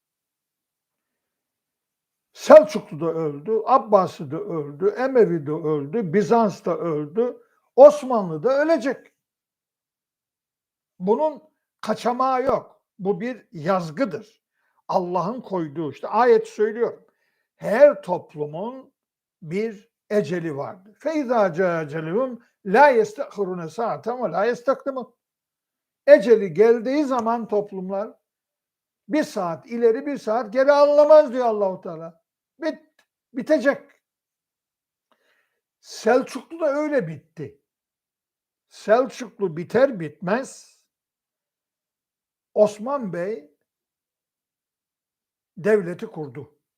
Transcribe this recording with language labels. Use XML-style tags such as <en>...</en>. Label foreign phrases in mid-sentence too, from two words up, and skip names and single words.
<tr>Selçuklu da öldü, Abbasi de öldü, Emevi de öldü, Bizans da öldü, Osmanlı da ölecek. Bunun kaçamağı yok. Bu bir yazgıdır. Allah'ın koyduğu, işte ayet söylüyorum. Her toplumun bir eceli vardır.</tr> <ar>فَاِذَا جَاءَ اَجَلُهُمْ لَا يَسْتَأْخِرُونَ سَاعَةً وَلَا يَسْتَقْدِمُونَ.</ar> <tr>Eceli geldiği zaman toplumlar bir saat ileri bir saat geri alınamaz diyor</tr> <ar>الله تعالى.</ar> <tr>Bitecek. Selçuklu da öyle bitti. Selçuklu biter bitmez Osman Bey devleti kurdu.</tr>